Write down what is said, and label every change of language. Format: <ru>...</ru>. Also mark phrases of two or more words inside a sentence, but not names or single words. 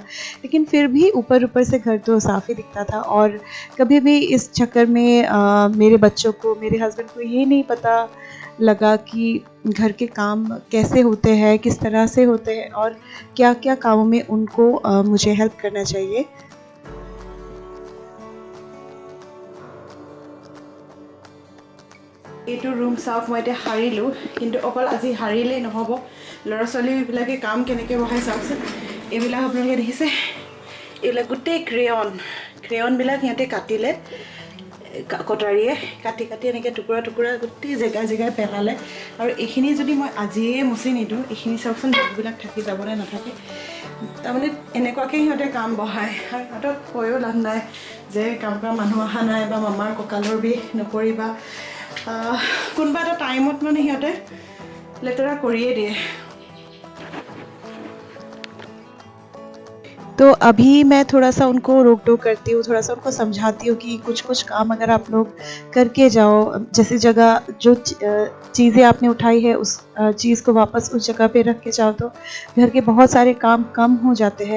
<hi>लेकिन फिर भी ऊपर ऊपर से घर तो साफ़ ही दिखता था। और कभी भी इस चक्कर में मेरे बच्चों को, मेरे हस्बैंड को ये नहीं पता लगा कि घर के काम कैसे होते हैं, किस तरह से होते हैं, और क्या क्या कामों में उनको मुझे हेल्प करना चाहिए।</hi> <as>এইটো ৰুম চাওক, মই এতিয়া সাৰিলোঁ, কিন্তু অকল আজি সাৰিলেই নহ'ব। ল'ৰা ছোৱালীবিলাকে কাম কেনেকৈ বহাই চাওকচোন। এইবিলাক আপোনালোকে দেখিছে, এইবিলাক গোটেই ক্ৰেয়নবিলাক সিহঁতে কাটিলে, কটাৰীয়ে কাটি কাটি এনেকৈ টুকুৰা টুকুৰা গোটেই জেগাই পেলালে। আৰু এইখিনি যদি মই আজিয়ে মুচি নিদিওঁ, এইখিনি চাওকচোন বেগবিলাক থাকি যাবনে নাথাকে। তাৰমানে এনেকুৱাকৈ সিহঁতে কাম বহায়, আৰু সিহঁতক কৈও লাভ নাই যে কাম কৰা মানুহ অহা নাই, বা মামাৰ কঁকালৰ বিষ নকৰিবা। কোনোবা এটা টাইমত মানে সিহঁতে লেতেৰা কৰিয়ে দিয়ে।</as> <hi>तो अभी मैं थोड़ा सा उनको रोक टोक करती हूँ, थोड़ा सा उनको समझाती हूँ कि कुछ कुछ काम अगर आप लोग करके जाओ, जैसे जगह जो चीज़ें आपने उठाई है उस चीज़ को वापस उस जगह पे रख के जाओ, तो घर के बहुत सारे काम कम हो जाते हैं।</hi>